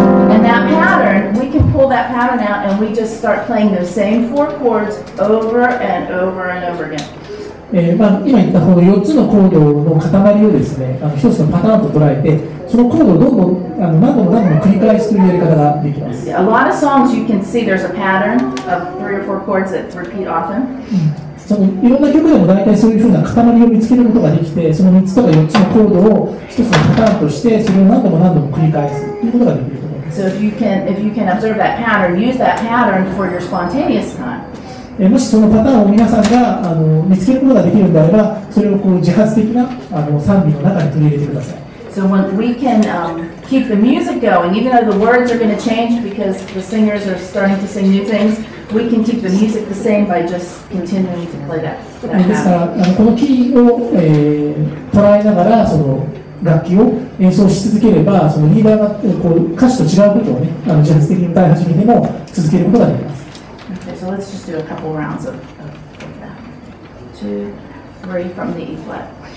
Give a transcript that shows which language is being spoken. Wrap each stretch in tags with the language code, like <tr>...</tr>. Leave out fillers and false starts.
<en>And that pattern, we can pull that pattern out and we just start playing those same 4 chords over and over and over again.</en> <ja>今言ったこの4つのコードの塊をですね、一つのパターンと捉えて、そのコードをどんどん何度も繰り返すというやり方ができます。</ja> <en>A lot of songs you can see there's a pattern of 3 or 4 chords that repeat often.</en> <ja>いろんな曲でも大体そういうふうな塊を見つけることができて、その3つとか4つのコードを一つのパターンとして、それを何度も繰り返すということができると思います。</ja> <en>So if you can observe that pattern, use that pattern for your spontaneous time.</en> <ja>もしそのパターンを皆さんが見つけることができるのであれば、それを自発的な賛美の中に取り入れてください。</ja> <en>So when we can keep the music going, even though the words are going to change because the singers are starting to sing new things, we can keep the music the same by just continuing to play that</en> <ja>ですからこのキーを、捉えながらその楽器を演奏し続ければ、そのリーダーが歌詞と違うことをね、自発的に歌い始めても続けることができます。</ja> <en>So let's just do a couple rounds of that. 2, 3 from the E flat.</en>